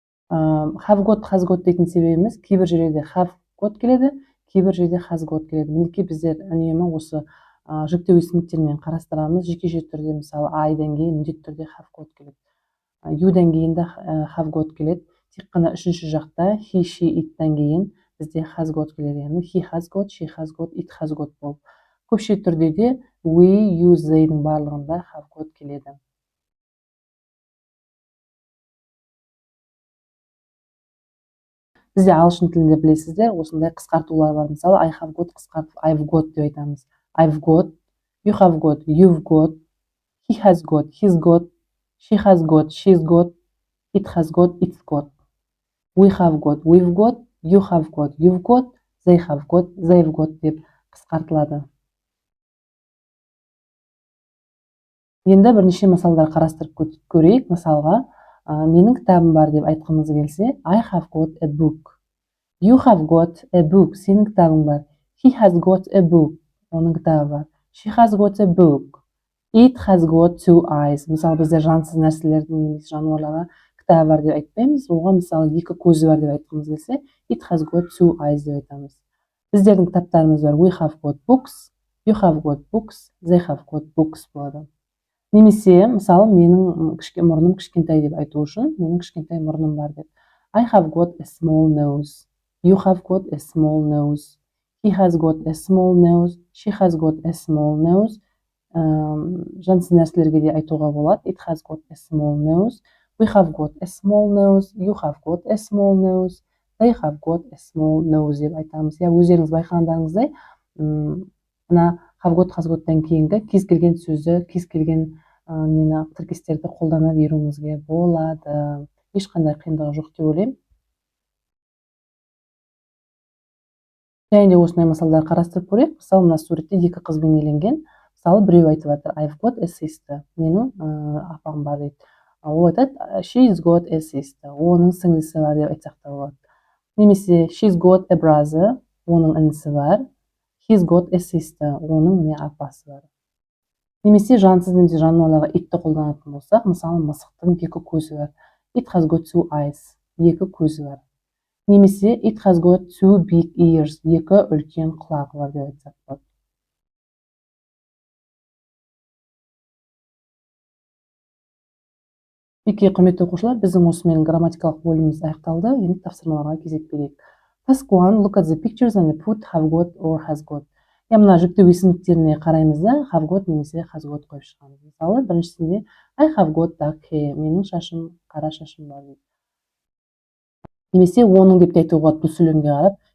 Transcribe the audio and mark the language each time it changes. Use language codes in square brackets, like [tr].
[kk] Have got, has got дейтін себебіміз кейбір жерде have got келеді, кейбір жерде has got келеді. Мінекей біздер үнемі осы жүктеу есімдіктермен қарастырамыз. Жекеше түрде мысалы I-дан кейін міндетті түрде have got келеді. You-дан кейін де have got келеді. Тек қана үшінші жақта he, she, it-тан кейін бізде has got келеді. [en] Яғни he has got, she has got, it has got болып. [kk] Көпше түрде де we, you, they-дің барлығында have got келеді. Бізде ағылшын тілінде білесіздер, осындай қысқартулар бар. [en] Мысалы, I have got қысқартып I've got деп айтамыз. I've got, you have got, you've got, he has got, he's got, she has got, she's got, it has got, it's got. We have got, we've got, you have got, you've got, they have got, they've got деп қысқартылады. [kk] Енді бірнеше мысалдар қарастырып көрейік. Мысалға, менің кітабым бар деп айтқымыз келсе, [en] I have got a book. You have got a book. [kk] Сенің кітабың бар. [en] He has got a book. [kk] Оның кітабы бар. [en] She has got a book. It has got 2 eyes. [kk] Мысалы, біздер жансыз нәрселердің жануарларға кітабы бар деп айтпаймыз. Оған мысалы 2 көзі бар деп айтқымыз келсе, [en] it has got 2 eyes [kk] деп айтамыз. Біздердің кітаптарымыз бар. [en] We have got books. You have got books. They have got books болады. [kk] Немесе, мысалы, менің мұрным кішкентай деп айту үшін, менің кішкентай мұрным бар деп. [en] I have got a small nose. You have got a small nose. He has got a small nose. She has got a small nose. [kk] Жансыз нәрселерге де айтуға болады. [en] It has got a small nose. We have got a small nose, you have got a small nose, they have got a small nose деп айтамыз. [kk] Я өздеріңіз байқағандарыңыздай, мына have got, has gottан кейінгі кез келген сөзді, кез келген тіркестерді қолдана беруіңізге болады. Ешқандай қиындығы жоқ деп ойлаймын. Және де осындай мысалдар қарастырып көрейік. Мысалы, мына суретте екі қыз бейнеленген. Мысалы, біреу айтып жатыр, [en] I've got a sister. [kk] Менің апам бар дейді. Ол айтады, [en] she's got a sister. [kk] Оның сіңлісі бар деп айтсақ та болады. [en] Немесе she's got a brother. [kk] Оның інісі бар. [en] He's got a sister. [kk] Оның міне апасы бар. Немесе жансыз немесе жануарларға итті қолданатын болсақ, мысалы, мысықтың екі көзі бар. [en] It has got two eyes. [kk] Екі көзі бар. [en] Немесе it has got two big ears. [kk] Екі үлкен құлағы бар деп айтсақ болады. Еке, құрметті оқушылар, біздің осымен грамматикалық бөліміміз аяқталды. Енді тапсырмаларға кезек берейік. [en] Task 1, look at the pictures and put have got or has got. [kk] Мына жүктеу есімдіктеріне қараймыз да, have got немесе has got қойып шығамыз. Мысалы, біріншісінде [en] I have got dark hair. [kk] Менің шашым, қара шашым бар дейді. Немесе оның деп те айтуға болады бұл сөйлемге қарап.